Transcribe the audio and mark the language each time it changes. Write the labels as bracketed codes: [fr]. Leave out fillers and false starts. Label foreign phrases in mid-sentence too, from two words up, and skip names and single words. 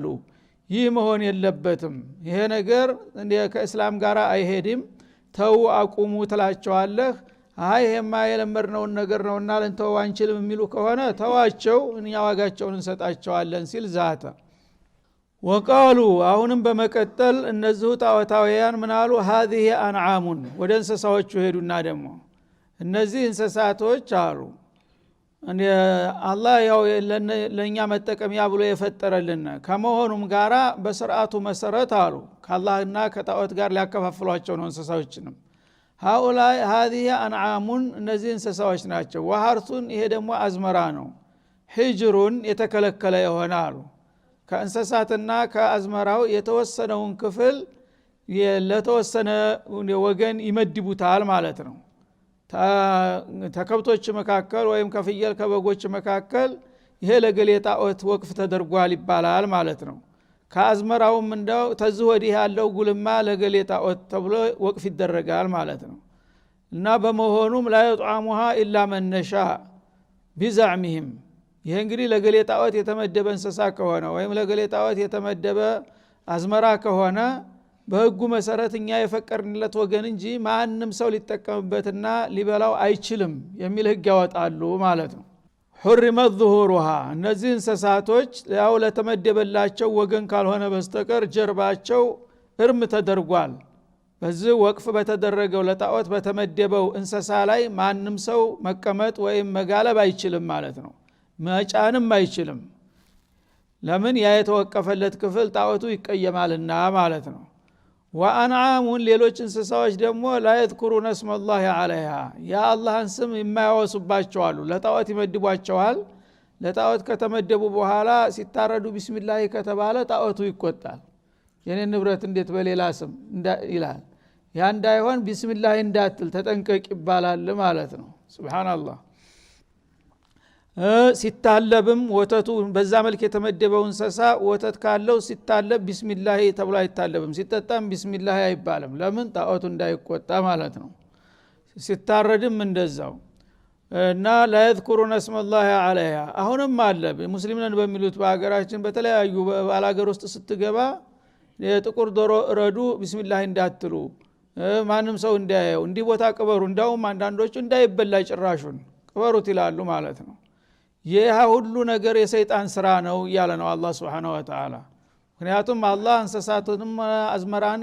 [am] ይህ መሆን የለበትም፣ ይሄ ነገር ከእስላም ጋር አይሄድም፣ ተው አቁሙ ትላቸዋለህ። አይ ይሄማ የለመድነውን ነገር ነውና ለንተው አንችልም የሚሉ ከሆነ ተዋቸው እኛ ዋጋቸውን እንሰጣቸዋለን ሲል ዛተ። ወቃሉ አሁንም በመቀጠል እነዚሁ ጣዖታውያን ምናሉ [ar] هذه أنعام [am] ወደ እንስሳዎቹ ሄዱና ደግሞ እነዚህ እንስሳቶች አሉ አላህ ያው ለኛ መጠቀሚያ ብሎ የፈጠረልን ከመሆኑም ጋራ በስርዓቱ መሰረት አሉ ከአላህና ከጣዖት ጋር ሊያከፋፍሏቸው ነው እንስሳዎችንም። [ar] هؤلاء هذه أنعام [am] እነዚህ እንስሳዎች ናቸው። ወሐርቱን ይሄ ደግሞ አዝመራ ነው። ሂጅሩን የተከለከለ የሆነ አሉ ከእንስሳትና ከአዝመራው የተወሰነውን ክፍል ለተወሰነ ወገን ይመድቡታል ማለት ነው። ተከብቶች መካከል ወይም ከፍየል ከበጎች መካከል ይሄ ለገሌ ጣዖት ወቅፍ ተደርጓል ይባላል ማለት ነው። ከአዝመራውም እንደው ተዚህ ወዲህ ያለው ጉልማ ለገሌ ጣዖት ተብሎ ወቅፍ ይደረጋል ማለት ነው። እና በመሆኑም [ar] لا يطعمها الا من نشاء بزعمهم [am] ይሄ እንግዲህ ለገሌ ጣዖት የተመደበ እንስሳ ከሆነ ወይም ለገሌ ጣዖት የተመደበ አዝመራ ከሆነ በህጉ መሰረት እኛ የፈቀርንለት ወገን እንጂ ማንንም ሰው ሊጠቀምበትና ሊበላው አይችልም የሚል ህግ ያወጣሉ ማለት ነው። [ar] حرمت ظهورها [am] እነዚህ እንስሳቶች ያው ለተመደበላቸው ወገን ካልሆነ በስተቀር ጀርባቸው እርም ተደርጓል። በዚህ ወቅፍ በተደረገው ለጣዖት በተመደበው እንስሳ ላይ ማንም ሰው መቀመጥ ወይም መጋለብ አይችልም ማለት ነው። መጫንም አይችልም። ለምን ያ የተወቀፈለት ክፍል ጣዖቱ ይቀየማልና ማለት ነው። ወአንዓሙን ሌሎች እንስሳዎች ደግሞ [ar] لا يذكرون اسم الله عليها [am] ያ አላህን ስም የማያወሱባቸው አሉ። ለጣዖት ይመድቧቸዋል። ለጣዖት ከተመደቡ በኋላ ሲታረዱ ቢስሚላህ ከተባለ ጣዖቱ ይቆጣል። የኔ ንብረት እንዴት በሌላ ስም ይላል። ያ እንዳይሆን ቢስሚላህ እንዳትል ተጠንቀቅ ይባላል ማለት ነው። ሱብሃንአላህ። ሲታለብም ወተቱ በዛ መልክ የተመደበው እንስሳ ወተት ካለው ሲታለብ ቢስሚላህ ተብሎ አይታለብም። ሲጠጣም ቢስሚላህ አይባልም። ለምን ጣዖቱ እንዳይቆጣ ማለት ነው። ሲታረድም እንደዛው እና [ar] لا يذكرون اسم الله عليها [am] አሁንም አለ ሙስሊምነን በሚሉት በአገራችን በተለያዩ ባላገር ውስጥ ስትገባ የጥቁር ዶሮ ረዱ ቢስሚላህ እንዳትሉ ማንም ሰው እንዳያየው እንዲህ ቦታ ቅበሩ፣ እንዳውም አንዳንዶቹ እንዳይበላ ጭራሹን ቅበሩት ይላሉ ማለት ነው። ይህ ሁሉ ነገር የሰይጣን ስራ ነው ያለ ነው አላህ [ar] سبحانه وتعالى። [am] ምክንያቱም አላህ እንስሳቱንም አዝመራን